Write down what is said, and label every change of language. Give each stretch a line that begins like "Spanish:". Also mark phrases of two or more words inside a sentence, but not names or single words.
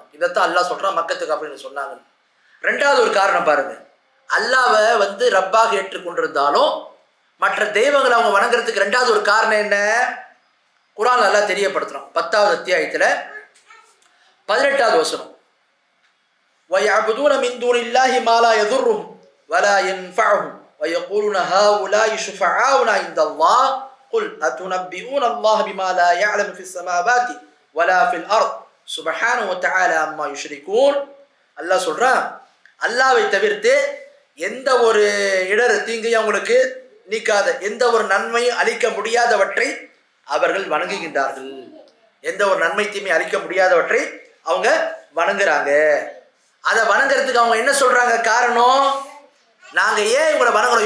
Tamil: இதைத்தான் அல்லாஹ் சொல்றான் மக்கத்து காஃபிர்னு சொன்னாங்க. 2வது ஒரு காரணம் பாருங்க. அல்லாஹ்வை ரப்பாக ஏற்றுக்கொண்டிருந்தாலும் மற்ற தெய்வங்களை அவங்க வணங்குறதுக்கு 2வது ஒரு காரணம் என்ன? குர்ஆன் அல்லாஹ் தெரியப்படுத்துறான். 10வது அத்தியாயத்துல 18வது வசனம்,
Arabic: وَيَعْبُدُونَ مِن دُونِ اللَّهِ مَا لَا يَضُرُّهُمْ وَلَا يَنفَعُهُمْ وَيَقُولُونَ هَؤُلَاءِ شُفَعَاؤُنَا عِندَ اللَّهِ قُلْ أَتُنَبِّئُونَ اللَّهَ بِمَا لَا يَعْلَمُ فِي السَّمَاوَاتِ وَلَا فِي الْأَرْضِ سُبْحَانَهُ وَتَعَالَى عَمَّا يُشْرِكُونَ.
Tamil: அல்லாஹ் சொல்றான், அல்லாஹ்வை தவிர்த்து எந்த ஒரு இடர் தீங்கையும் அவங்களுக்கு நீக்காத, எந்த ஒரு நன்மையும் அளிக்க முடியாதவற்றை அவர்கள் வணங்குகின்றார்கள். எந்த ஒரு நன்மை தீமை அளிக்க முடியாதவற்றை அவங்க வணங்குறாங்க. அதை வணங்குறதுக்கு அவங்க என்ன சொல்றாங்க? காரணம், நாங்க ஏன் இவங்களை வணங்குறோம்?